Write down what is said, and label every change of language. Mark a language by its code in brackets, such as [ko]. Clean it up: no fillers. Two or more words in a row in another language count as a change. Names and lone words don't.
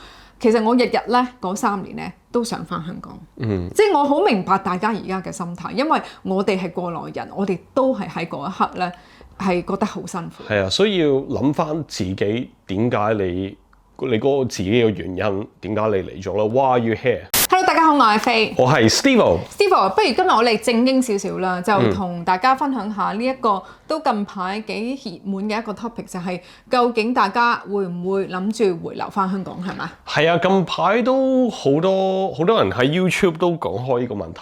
[yue] 其實我日日咧嗰3年咧都想返香港。即係我好明白大家而家嘅心態，因為我哋係過來人，我哋都係喺嗰一刻咧係覺得好辛苦。係啊，所以要諗翻自己點解你嗰個自己嘅原因，點解你嚟咗啦 ？ [en] Why are you here？ Hello， [yue] 大家好，我係飛，我係 Steve。不如今日我哋正經少少啦，就同大家分享下呢一個都近排幾熱門嘅一個 topic， 就係究竟大家會唔會諗住回流翻香港係咪？係啊，近排都好多人喺 YouTube 都講開呢個問題。